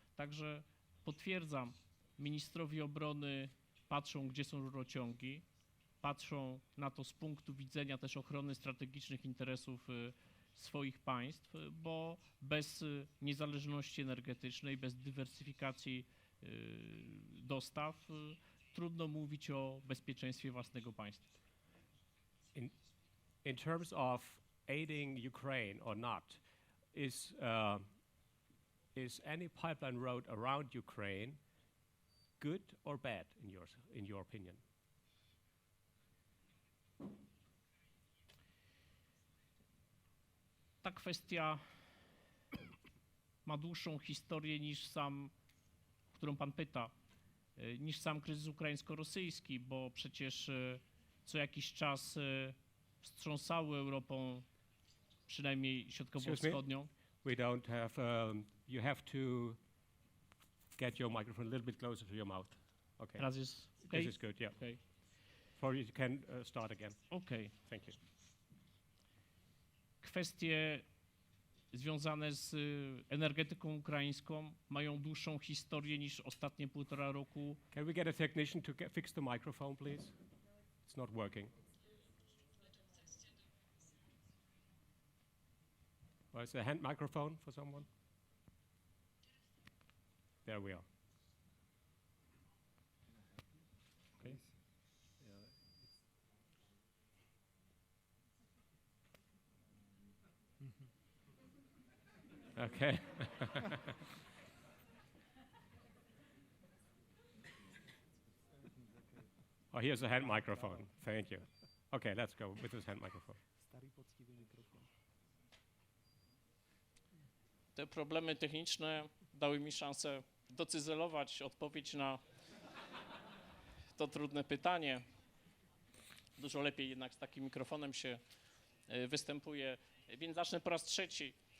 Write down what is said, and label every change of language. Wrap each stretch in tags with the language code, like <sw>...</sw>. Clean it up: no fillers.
<pl>Także potwierdzam, ministrowie obrony patrzą, gdzie są rurociągi, patrzą na to z punktu widzenia też ochrony strategicznych interesów swoich państw, bo bez niezależności energetycznej, bez dywersyfikacji dostaw trudno mówić o bezpieczeństwie własnego państwa.</pl> <en>In terms of aiding Ukraine or not, is Is any pipeline road around Ukraine good or bad in your opinion?</en> <pl>Ta kwestia ma dłuższą historię niż sam, którą pan pyta, niż sam kryzys ukraińsko-rosyjski, bo przecież co jakiś czas wstrząsały Europą, przynajmniej środkowo-wschodnią.</pl> <en>We don't have, you have to get your microphone a little bit closer to your mouth. Okay.</en> <pl>Teraz jest</pl> <en>This is good, yeah. Okay. For you can start again. Okay. Thank you.</en> <pl>Kwestie związane z energetyką ukraińską mają dłuższą historię niż ostatnie 1,5 roku.</pl> <en>Can we get a technician to fix the microphone, please? It's not working. Well, is there a hand microphone for someone? There we are. Okay. Okay. Oh, here's a hand microphone. Thank you. Okay, let's go with this hand microphone.</en> <pl>Te problemy techniczne dały mi szansę docyzelować odpowiedź na to trudne pytanie. Dużo lepiej jednak z takim mikrofonem się występuje, więc zacznę po raz trzeci.</pl>